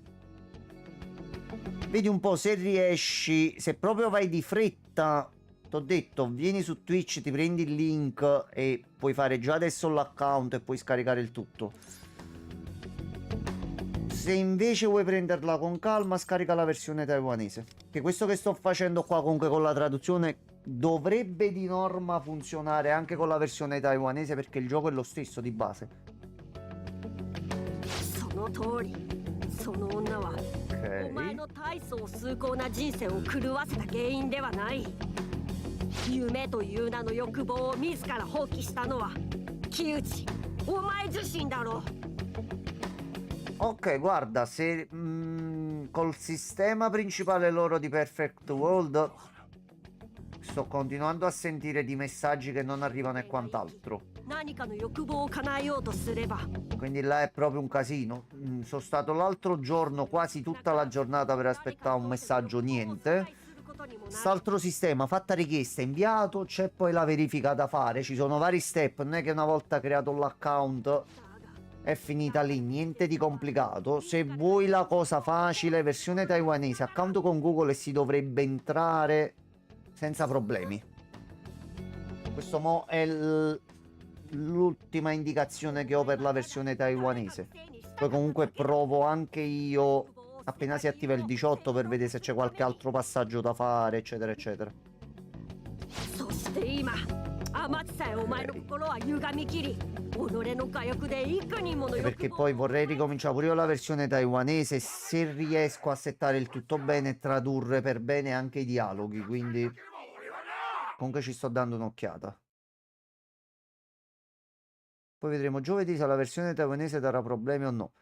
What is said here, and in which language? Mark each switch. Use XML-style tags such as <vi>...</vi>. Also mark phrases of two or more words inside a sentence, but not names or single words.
<it>vedi un po' se riesci, se proprio vai di fretta, t'ho detto, vieni su Twitch, ti prendi il link e puoi fare già adesso l'account e puoi scaricare il tutto. Se invece vuoi prenderla con calma, scarica la versione taiwanese. Che questo che sto facendo qua comunque con la traduzione dovrebbe di norma funzionare anche con la versione taiwanese perché il gioco è lo stesso di base. Ok.</it> <ja>お前の大層崇高な人生を狂わせた原因ではない。夢という名の欲望を自ら放棄したのは木内、お前自身だろう。</ja> <it>Ok, guarda, se col sistema principale loro di Perfect World sto continuando a sentire di messaggi che non arrivano e quant'altro.</it> <ja>何かの欲望を叶えようとすれば</ja> <it>Quindi là è proprio un casino. Sono stato l'altro giorno quasi tutta la giornata per aspettare un messaggio, niente. Quest'altro sistema, fatta richiesta, inviato, c'è poi la verifica da fare. Ci sono vari step, non è che una volta creato l'account è finita lì, niente di complicato. Se vuoi la cosa facile, versione taiwanese, account con Google e si dovrebbe entrare senza problemi. Questo mo è l'ultima indicazione che ho per la versione taiwanese. Poi comunque provo anche io appena si attiva il 18 per vedere se c'è qualche altro passaggio da fare, eccetera, eccetera.</it> <ja>そして今天津さえお前の心は歪みきり己の火薬で幾人もの</ja> <it>Perché poi vorrei ricominciare pure io la versione taiwanese, se riesco a settare il tutto bene e tradurre per bene anche i dialoghi, quindi comunque ci sto dando un'occhiata. Poi vedremo giovedì se la versione taiwanese darà problemi o no.</it>